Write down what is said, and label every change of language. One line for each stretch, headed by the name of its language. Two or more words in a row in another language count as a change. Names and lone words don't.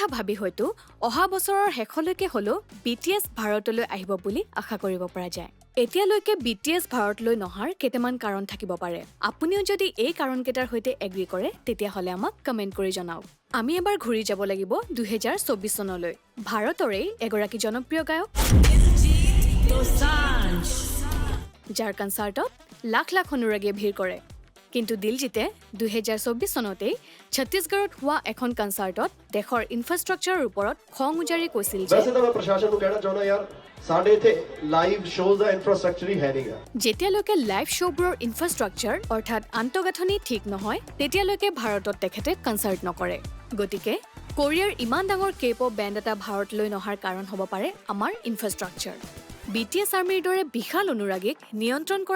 Assamese: ভাবি হয়তো অহা বছৰৰ শেষলৈকে হলো BTS ভাৰতলৈ আহিব বুলি আশা কৰিব পৰা যায় এতিয়ালৈকে BTS ভাৰতলৈ নহাৰ কেইটামান কাৰণ থাকিব পাৰে আপুনিও যদি এই কাৰণকেইটাৰ সৈতে এগ্ৰি কৰে তেতিয়া হলে আমাক কমেন্ট কৰি জনাওক আমি এবাৰ ঘূৰি যাব লাগিব 2024 চনলৈ ভাৰতৰে এগৰাকী জনপ্ৰিয় গায়ক যাৰ কনচাৰ্টত লাখ লাখ অনুৰাগীয়ে ভিৰ কৰে কিন্তু দিলজিতে 2024 চনতেই ছত্তীশগড়ত হোৱা এখন কনচাৰ্টত দেশৰ ইনফ্ৰাষ্ট্ৰাকচাৰৰ ওপৰত খং উজাৰি কৈছিল যে
Hindi: वैसे तो मैं प्रशासन को कहना चाहूंगा यार
Punjabi: ਸਾਡੇ ਇਥੇ
English: live shows
Hindi: दा इंफ्रास्ट्रक्चर ही है नहीं
Assamese: যেতিয়ালৈকে লাইভ শ্ব'বোৰৰ ইনফ্ৰাষ্ট্ৰাকচাৰ অৰ্থাৎ আন্তঃগাঁথনি ঠিক নহয় তেতিয়ালৈকে ভাৰতত তেখেতে কনচাৰ্ট নকৰে গতিকে কোৰিয়াৰ ইমান ডাঙৰ কেপপ বেণ্ড এটা ভাৰতলৈ নহাৰ কাৰণ হ'ব পাৰে আমাৰ ইনফ্ৰাষ্ট্ৰাকচাৰ BTS আৰ্মিৰ দৰে বিশাল অনুৰাগীক নিয়ন্ত্ৰণ কৰাৰ